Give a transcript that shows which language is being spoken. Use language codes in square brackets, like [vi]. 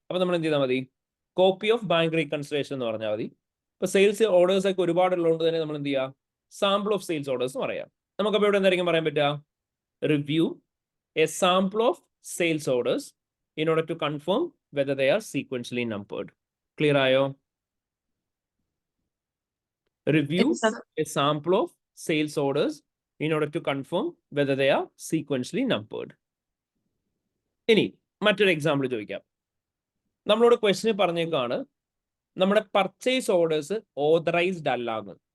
[ml] അപ്പൊ നമ്മൾ എന്ത് ചെയ്താൽ മതി, [en] copy of bank reconciliation [ml] എന്ന് പറഞ്ഞാൽ മതി. ഇപ്പൊ സെയിൽസ് ഓർഡേഴ്സ് ഒക്കെ ഒരുപാട് ഉള്ളതുകൊണ്ട് തന്നെ നമ്മൾ എന്ത് ചെയ്യുക, [en] sample of sales orders [ml] എന്ന് പറയാം. നമുക്കപ്പോൾ ഇവിടെ എന്തായിരിക്കും പറയാൻ പറ്റുക, [en] Review a sample of sales orders in order to confirm whether they are sequentially numbered. [ml] Clear ayo? [en] Review a sample of sales orders in order to confirm whether they are sequentially numbered. [ml] ഇനി മറ്റൊരു example ചോദിക്കാം. നമ്മളോട് question പറഞ്ഞേക്കാണ് നമ്മുടെ purchase orders authorised അല്ലാന്ന്.